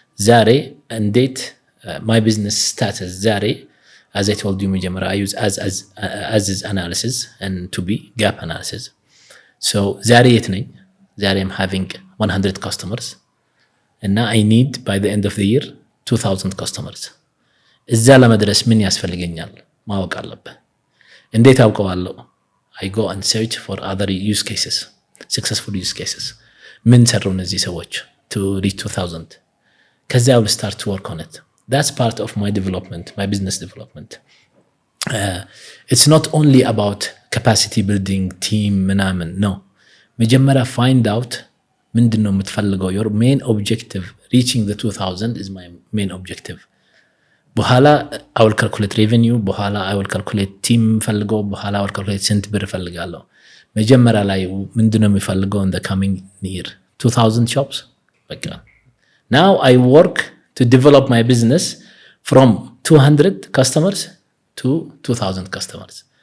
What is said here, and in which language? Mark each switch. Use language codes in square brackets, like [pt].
[am] ዛሬ እንዴት [en] my business status ዛሬ as I told you [am] መጀመሪያ [en] I use as is analysis and to be gap analysis. So [am] ዛሬ የት ነኝ? [en] ዛሬ I'm having 100 customers and now I need by the end of the year 2000 customers. [am] እዛ ለመድረስ ምን ያስፈልገኛል ማወቅ አለብህ። እንዴት አውቀዋለሁ? [en] I go and search for other use cases, successful use cases. [am] ምን ሰሩ እነዚህ ሰዎች [en] to reach 2000? [am] ከዛ [en] I will start to work on it. That's part of my development, my business development. It's not only about capacity building, team ምናምን no. [am] መጀመሪያ [en] find out [am] ምንድነው የምትፈልገው? [en] your main objective. Reaching the 2000 is my main objective. በኋላ I will calculate revenue, በኋላ I will calculate team [am] ፈልገው፣ በኋላ [en] I will calculate [am] ስንት ብር ፈልጋለሁ። መጀመሪያ ላይ ምንድነው የሚፈልገው [en] in the coming year? 2000 shops. [am] በቃ [en] now I work to develop my business from 200 customers to 2000 customers.